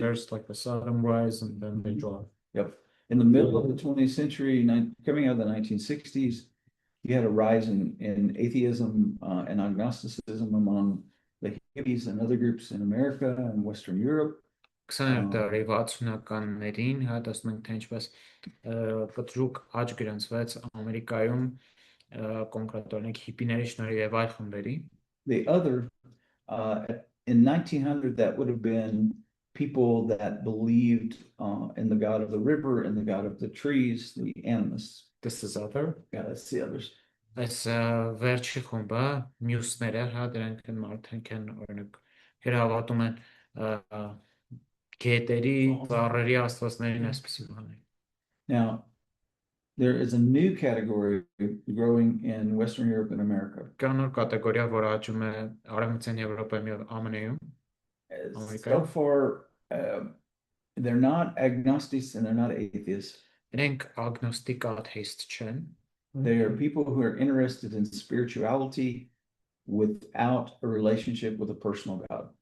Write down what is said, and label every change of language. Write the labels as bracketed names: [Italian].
[English] There's like a sudden rise and then they drop. Yep. In the middle of the 20th century, coming out of the 1960s, you had a rise in atheism and agnosticism among the hippies and other groups in America and Western Europe. [Armenian] 20-րդ դարի 60-ականներին, հա, ասում ենք, թե ինչպես կտրուկ աճ գրանցվեց Ամերիկայում, կոնկրետ օրինակ հիպիների շնորհիվ եւ այլ խմբերի։ [English] The other, in 1900, that would have been people that believed in the God of the river and the God of the trees, the animists. This is other. Yeah, that's the others. [Armenian] Այս վերջի խումբը, մյուսները, հա, դրանք են մարդիկ են, օրինակ, հավատում են գետերի, ծառերի աստվածներին այսպիսի բաներ։ [English] Now, there is a new category growing in Western Europe and America. [Armenian] Կա նոր կատեգորիա, որ աճում է Արևմտյան Եվրոպայում եւ ԱՄՆ-ում։ [English] So far, they're not agnostics and they're not atheists. [Armenian] Իրենք ագնոստիկ աթեիստ չեն։ [English] They are people who are interested in spirituality without a relationship with a personal God.